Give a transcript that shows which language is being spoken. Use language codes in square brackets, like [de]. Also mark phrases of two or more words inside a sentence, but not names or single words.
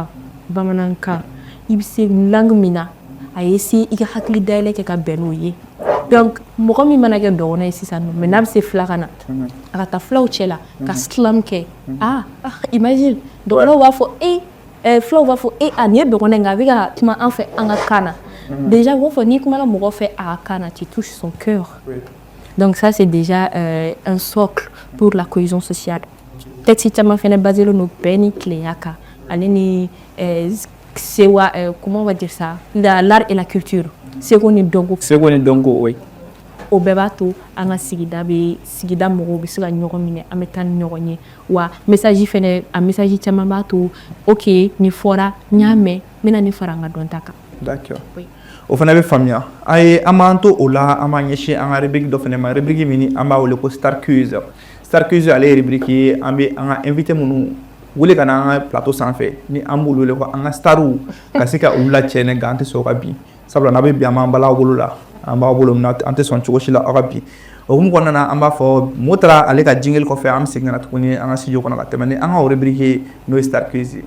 [bm] bamanankan i bɛ se langue min na a ye se i ka hakili dayɛlɛ kɛ ka bɛn n'o ye donc mɔgɔ min mana kɛ dɔgɔnɔ ye sisan nɔ mais n'a bɛ se filakan na a ka taa filaw cɛ la ka silam kɛ imagine dɔgɔnɔw b'a fɔ filaw b'a fɔ nin ye dɔgɔnɔ ye nka a bɛ ka kuma an fɛ an ka kan na déjà u b'a fɔ n'i kumana mɔgɔ fɛ a ka kan na [fr] tu touches son cœur donc ça c'est déjà un socle pour la cohésion sociale. [bm] Texte caman fɛnɛ basé no bɛn ni kelenya kan ale ni sewa [fr] comment on va dire ça l'art et la culture [bm] seko ni dɔnko oui o bɛɛ b'a to an ka sigida mɔgɔw bɛ se ka ɲɔgɔn minɛ an bɛ taa ni ɲɔgɔn ye wa message fɛnɛ a message caman b'a to ok nin fɔra n y'a mɛn n bɛna nin fara an ka dɔnta kan. [fr] D'accord. [bm] O fana bɛ faamuya an b'an to o la an b'an ɲɛsin an ka rubrique dɔ fɛnɛ ma rubrique min an b'a wele ko Star Quiz ale ye rubrique ye an bɛ an ka invité minnu wele ka na an ka plateau sanfɛ ni an b'olu wele ko an ka starw ka se ka olu lacɛ ne nka an tɛ sɔn ka bin sabula n'a bɛ bin an b'an bala aw bolo la an b'aw bolo an tɛ sɔn cogo si la aw ka bin o hukumu kɔnɔna na an b'a fɔ mo taara ale ka jingle kɔfɛ an bɛ segin ka na tuguni an ka studio kɔnɔ ka tɛmɛ ni an ka o rubrique ye n'o ye Star Quiz ye.